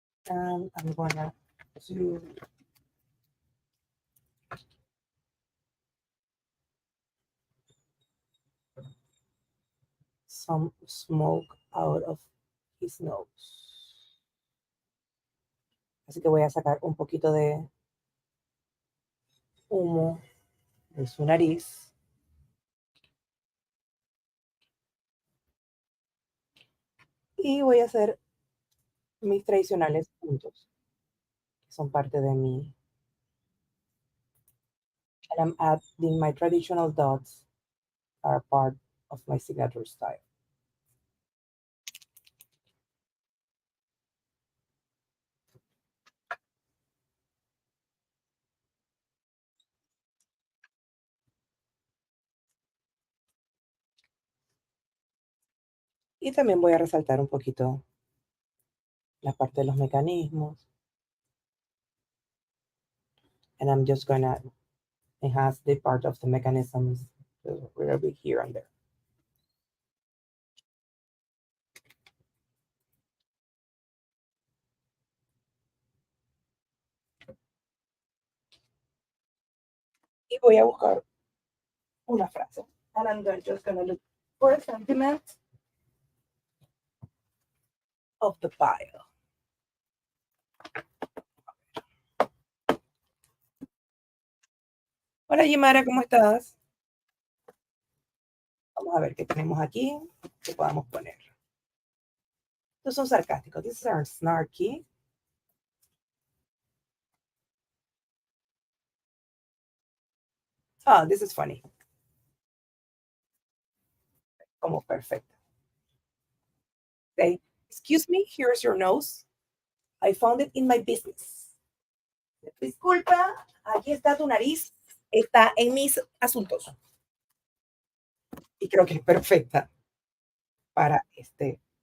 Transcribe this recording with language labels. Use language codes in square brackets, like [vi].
[en] And I'm gonna do some smoke out of his nose. [es] Así que voy a sacar un poquito de humo de su nariz. Y voy a hacer mis tradicionales puntos, que son parte de mi... [en] And I'm adding my traditional dots are part of my signature style. [es] Y también voy a resaltar un poquito la parte de los mecanismos. [en] And I'm just gonna enhance the part of the mechanisms a little bit here and there. [es] Y voy a buscar una frase. [en] And I'm just gonna look for a sentiment of the pile. [es] Hola Yimara, ¿cómo estás? Vamos a ver qué tenemos aquí que podamos poner. Estos son sarcásticos. [en] These are snarky. Oh, this is funny. [es] Como perfecto. [en] Say, excuse me, here's your nose. I found it in my business. [es] Disculpa, aquí está tu nariz. Está en mis asuntos. Y creo que es perfecta para este.